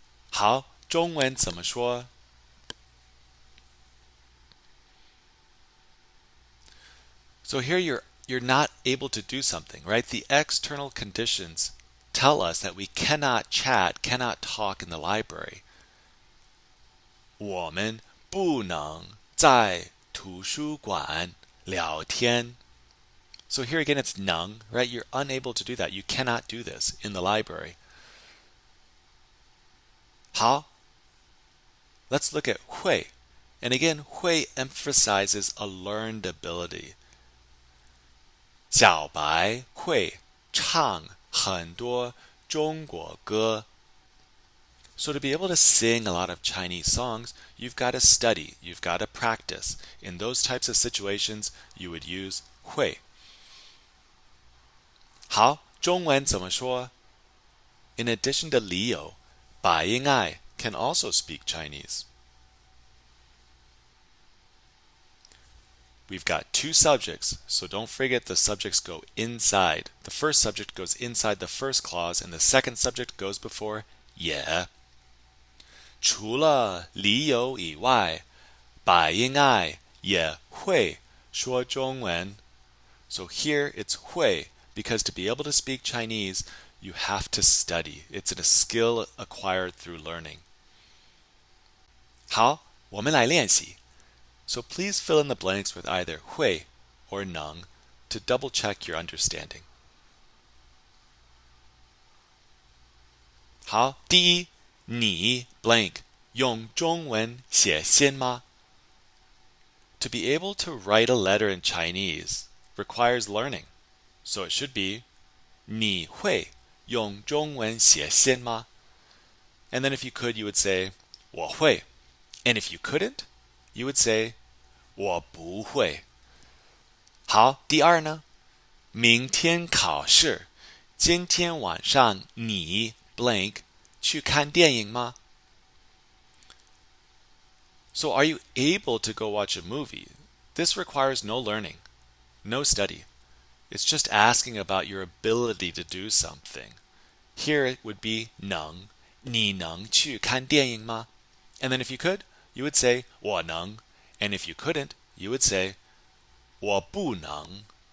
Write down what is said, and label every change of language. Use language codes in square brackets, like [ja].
[zh] 好，中文怎么说？ [en] So here you're not able to do something, right? The external conditions tell us that we cannot chat, cannot talk in the library. [zh] 我们不能在图书馆聊天. [en] So here again it's 能, right? You're unable to do that. You cannot do this in the library. 好, let's look at 会. And again, 会 emphasizes a learned ability. [zh] 小白会唱很多中国歌. [en] So to be able to sing a lot of Chinese songs, you've got to study, you've got to practice. In those types of situations, you would use 会. [zh] 好，中文怎么说? [en] In addition to Leo, 白英爱 can also speak Chinese. We've got two subjects, so don't forget the subjects go inside. The first subject goes inside the first clause, and the second subject goes before 也。 [zh] 除了理由以外，白英爱也会说中文。 [en] So here it's 会, because to be able to speak Chinese, you have to study. It's a skill acquired through learning. [zh] 好，我们来练习。 [en] So please fill in the blanks with either 会 or 能 to double check your understanding. [zh] 好，第一，你 blank 用中文写信吗? [en] To be able to write a letter in Chinese requires learning. So it should be [zh] 你会用中文写信吗? [en] And then if you could, you would say [zh] 我会. [en] And if you couldn't, you would say [zh] 我不会. 好，第二呢？明天考试，今天晚上你 blank 去看电影吗? [en] So are you able to go watch a movie? This requires no learning, no study. It's just asking about your ability to do something. Here it would be 能， [zh] 你能去看电影吗? [en] And then if you could, you would say [zh] 我能. [en] And if you couldn't, you would say [zh] 我不能.